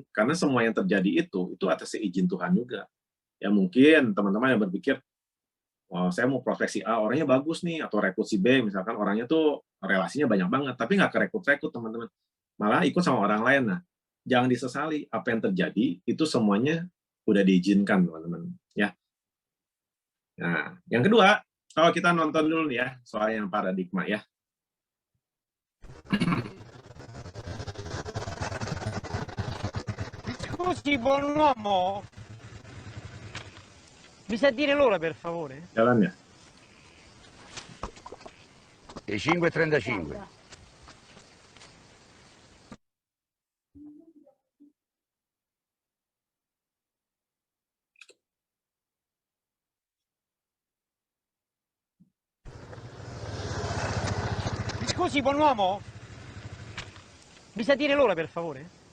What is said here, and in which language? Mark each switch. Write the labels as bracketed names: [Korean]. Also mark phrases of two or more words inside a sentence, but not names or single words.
[Indonesian] Karena semua yang terjadi itu atas izin Tuhan juga. Ya mungkin teman-teman yang berpikir, oh, saya mau profesi A, orangnya bagus nih, atau rekrut si B, misalkan orangnya tuh relasinya banyak banget, tapi nggak kerekrut-rekrut teman-teman. Malah ikut sama orang lain. Nah, jangan disesali apa yang terjadi, itu semuanya udah diizinkan teman-teman. Ya. Nah, yang kedua, kalau kita nonton dulu nih ya, soal yang paradigma ya. [Italian] Scusi, buon uomo, mi sa dire l'ora per favore? [Indonesian] Jalan ya. [Italian] E 5:35. Scusi, buon uomo, mi sa dire l'ora per favore?